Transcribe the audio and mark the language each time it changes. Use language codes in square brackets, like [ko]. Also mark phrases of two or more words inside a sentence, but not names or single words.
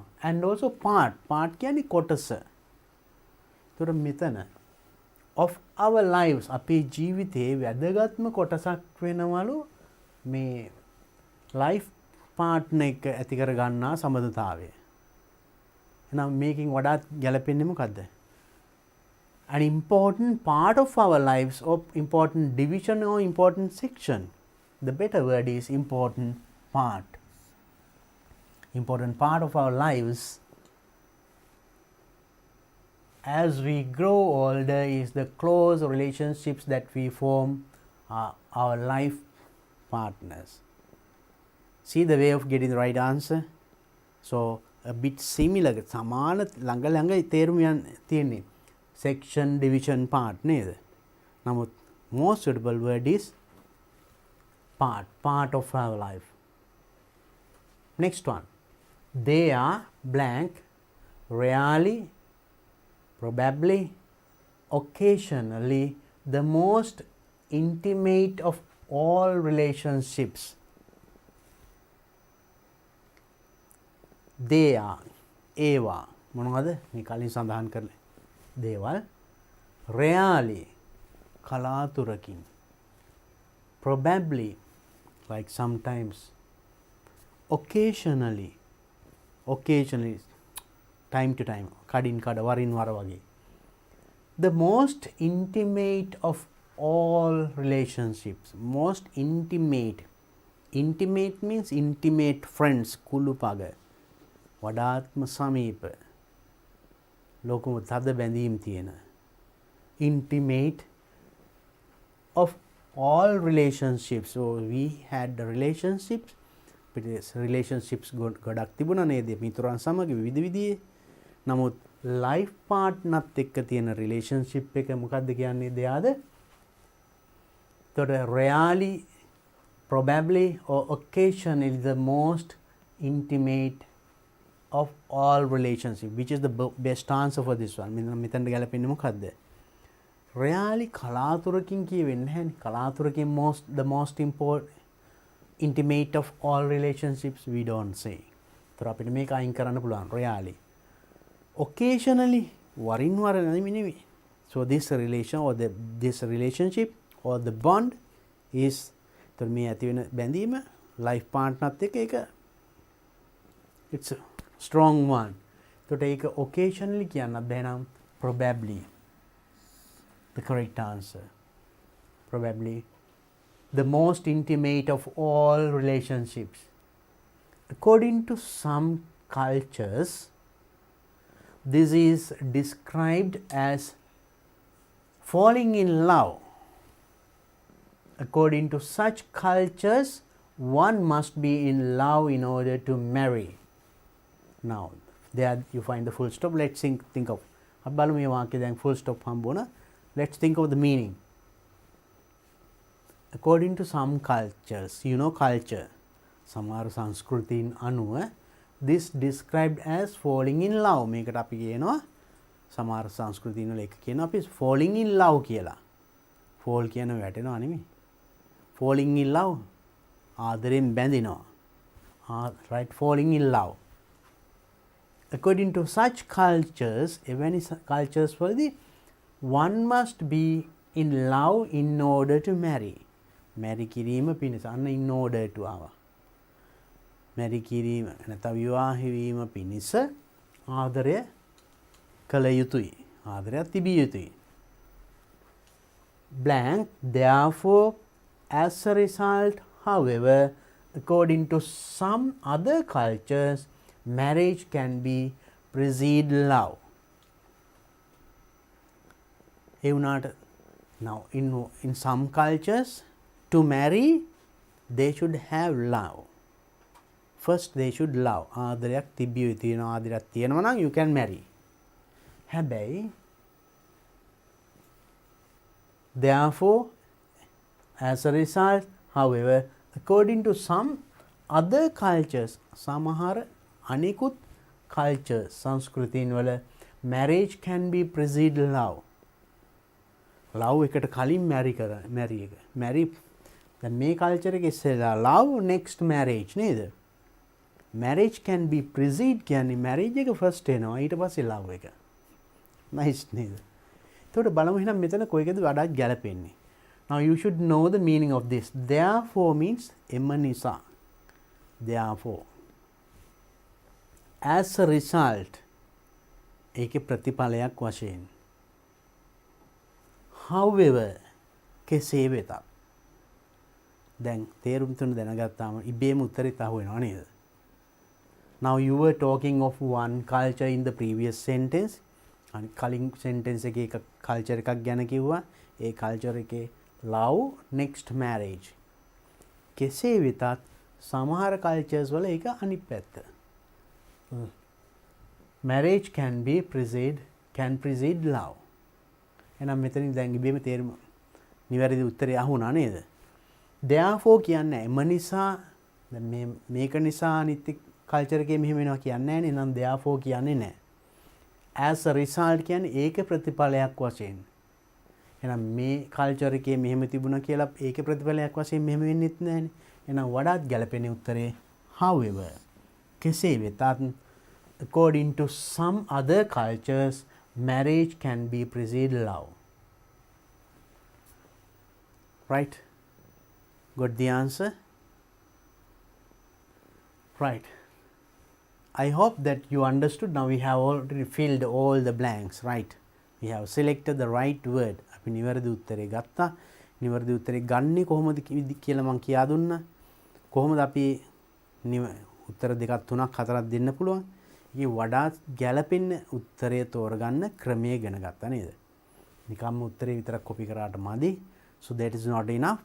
[en] And also part [si] කියන්නේ කොටස. ඒතර මෙතන [en] of our lives, [si] අපේ ජීවිතේ වැදගත්ම කොටසක් වෙනවලු මේ [en] life partner [si] එක ඇති කර ගන්නා සම්බන්ධතාවය. එහෙනම් මේකෙන් වඩාත් ගැලපෙන්නේ මොකද්ද? [en] An important part of our lives, or important division or important section. The better word is important part. Important part of our lives as we grow older is the close relationships that we form our life partners. See the way of getting the right answer? So a bit similar, [si] සමාන ළඟ තේරුම් යන තියෙන්නේ. [en] Section, division, part නේද? නමුත් most suitable word is part of our life. Next one. They are blank, rarely, probably, occasionally, the most intimate of all relationships. They are, [si] ඒවා මොනවද මේ කලින් සඳහන් කරලා දේවල්, rarely කලාතුරකින්, [en] probably like sometimes, occasionally time to time, [si] කඩින් කඩ වරින් වර වගේ. [en] The most intimate of all relationships. Most intimate. Intimate means intimate friends. [si] කුළුපග. වඩාත්ම සමීප. ලෝකම තද බැඳීම් තියෙන. [en] Intimate of all relationships. So we had the relationships. [si] relationships ගොඩක් තිබුණා නේද? මිතුරන් සමග විවිධ විදිහේ. නමුත් [en] life partnerත් [si] එක්ක තියෙන relationship එක මොකක්ද කියන්නේ? [en] they are the, rarely, probably or occasionally the most intimate of all relationships. Which is the best answer for this one? [si] මෙතනට ගැලපෙන්නේ මොකක්ද? Rarely කලාතුරකින් කියවෙන්නේ නැහැ. [en] කලාතුරකින් the most important, intimate of all relationships we don't say. [si] ඒතර අපිට මේක අයින් කරන්න පුළුවන්. [en] Rarely. Occasionally [si] වරින් වර නෙමෙයි. [en] So this relation or this relationship or the bond is, [si] ඒතර මේ ඇති වෙන බැඳීම [en] life partnerත් [si] එක්ක ඒක [en] it's a strong one. [si] ඒතර ඒක occasionally කියන්නත් බැහැ නම් [en] probably the correct answer. probably the most intimate of all relationships. According to some cultures, this is described as falling in love. According to such cultures, one must be in love in order to marry. Now, there you find the full stop. Let's think of. [si] අබ්බලු මේ වාක්‍යය දැන් [en] full stop [si] හම්බුණා. [en] Let's think of the meaning. According to some cultures, you know culture, [si] සමහර සංස්කෘතීන් අනුව [en] this described as falling in love. [si] මේකට අපි කියනවා සමහර සංස්කෘතීන් වල එක කියනවා අපි [en] falling in love [si] කියලා. fall කියන වැටෙනවා නෙමෙයි. [en] falling in love [si] ආදරෙන් බැඳෙනවා. [en] right, falling in love. According to such cultures, [si] එවැනි cultures වලදී [en] one must be in love in order to marry. [si] marry කිරීම පිණිස අන්න [en] in order to [si] ආවා. marry කිරීම නැත්නම් විවාහ වීම පිණිස ආදරය කළ යුතුයි. ආදරයක් තිබිය යුතුයි. [en] blank, therefore, as a result, however, according to some other cultures, marriage can be precede love. [si] ඒ වුණාට [en] now in some cultures, to marry they should have love. First they should love. [si] ආදරයක් තිබිය යුතුයි. ආදරයක් තියෙනවා නම් [en] you can marry. හැබැයි therefore, as a result, however, according to some other cultures, [si] සමහර අනෙකුත් [en] cultures [si] සංස්කෘතීන් වල [en] marriage can be precede love. [si] love එකට කලින් marry එක. marry දැන් මේ culture එකේ ඉස්සෙල්ලා [en] love next marriage [si] නේද? [en] marriage can be precede [si] කියන්නේ marriage එක first එනවා ඊට පස්සේ love එක. nice නේද? එතකොට බලමු එහෙනම් මෙතන කොයිකද වඩාත් ගැලපෙන්නේ. [en] now you should know the meaning of this. therefore means [si] එම නිසා. [en] therefore, as a result, [si] ඒකේ ප්‍රතිඵලයක් වශයෙන්. however, කෙසේ වෙතත්. දැන් තේරුම් තුන දැනගත්තාම ඉබේම උත්තරෙත් අහුවෙනවා නේද? [en] now you were talking of one culture in the previous sentence. [si] අනිත් කලින් sentence එකේ එක culture එකක් ගැන කිව්වා. ඒ culture එකේ [en] love next marriage. [si] කෙසේ වෙතත් සමහර cultures වල ඒක අනිත් පැත්ත. [en] marriage can precede love. [si] එහෙනම් මෙතනින් දැන් ඉබේම තේරුම නිවැරදි උත්තරය අහුණා නේද? therefore කියන්නේ එම නිසා දැන් මේක නිසා අනිත් culture එකේ මෙහෙම වෙනවා කියන්නේ නැහැ නේ. එහෙනම් therefore කියන්නේ නැහැ. as a result කියන්නේ ඒක ප්‍රතිඵලයක් වශයෙන්. එහෙනම් මේ culture එකේ මෙහෙම තිබුණා කියලා ඒකේ ප්‍රතිඵලයක් වශයෙන් මෙහෙම වෙන්නෙත් නැහැනේ. එහෙනම් වඩාත් ගැළපෙන උත්තරේ however, කෙසේ වෙතත්, [en] according to some other cultures, marriage can be precede love. right? got the answer? right. I hope that you understood. Now we have already filled all the blanks, right? We have selected the right word. [si] අපි නිවැරදි උත්තරේ ගත්තා. නිවැරදි උත්තරේ ගන්නේ කොහොමද කියලා මම කියා දුන්නා. කොහොමද අපි උත්තර දෙකක් තුනක් හතරක් දෙන්න පුළුවන්? මේ වඩාත් ගැළපෙන උත්තරය තෝරගන්න ක්‍රමය ඉගෙන ගත්තා නේද? නිකම්ම උත්තරේ විතරක් කොපි කරාට මදි. [en] So that is not enough.